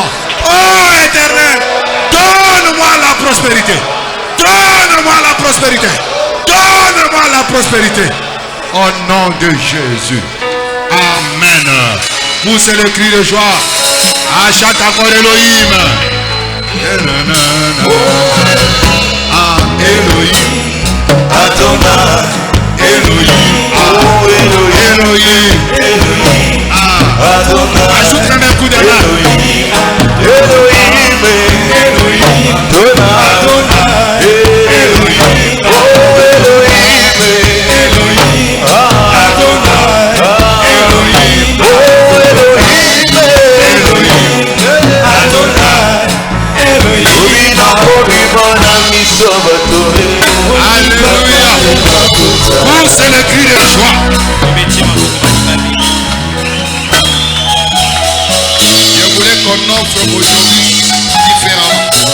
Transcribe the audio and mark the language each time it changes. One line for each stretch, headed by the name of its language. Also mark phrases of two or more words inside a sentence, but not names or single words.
French: Oh Éternel, donne-moi la prospérité. Donne-moi la prospérité. Donne-moi la prospérité. Au nom de Jésus. Amen. Poussez le cri de joie. Achète encore Elohim. Elohim. Adonai. Elohim. Elohim. Elohim. Adonai. Ajoute un coup de main. Elohim. Elohim. Adonai. Elohim. Elohim. Elohim. Adonai. Elohim. Alléluia. Poussez le cri de joie. Je voulais qu'on offre aujourd'hui différemment.